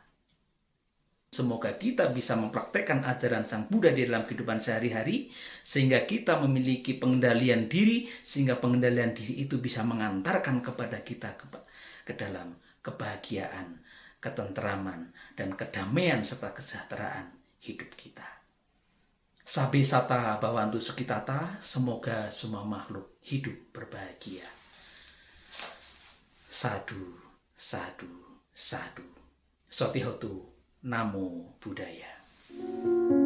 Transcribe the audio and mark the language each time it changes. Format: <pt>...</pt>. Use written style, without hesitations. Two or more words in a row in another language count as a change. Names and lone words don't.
<id>Semoga kita bisa mempraktekkan ajaran Sang Buddha di dalam kehidupan sehari-hari, sehingga kita memiliki pengendalian diri, sehingga pengendalian diri itu bisa mengantarkan kepada kita ke dalam kebahagiaan, ketentraman, dan kedamaian serta kesejahteraan hidup kita.</id> <pi>Sabi sata bawantu sukitata,</pi> <id>semoga semua makhluk hidup berbahagia.</id> <pi>Sadu, sadu, sadu. Sotihotu Namo Buddhaya.</pi>